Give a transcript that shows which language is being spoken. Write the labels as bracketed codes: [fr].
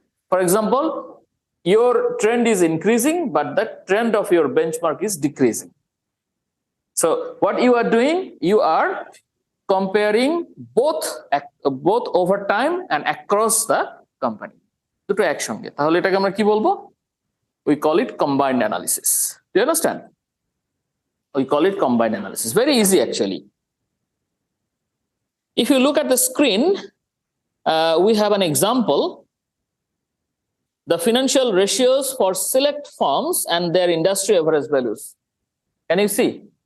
[en] For example, your trend is increasing, but the trend of your benchmark is decreasing. So what you are doing, you are comparing both over time and across the company. [bn] দুটো একসঙ্গে, তাহলে এটাকে আমরা কি বলবো? [en] We call it combined analysis. Do you understand? We call it combined analysis. Very easy actually. If you look at the screen, we have an example. The financial ratios for select firms and their industry average values. Can you see?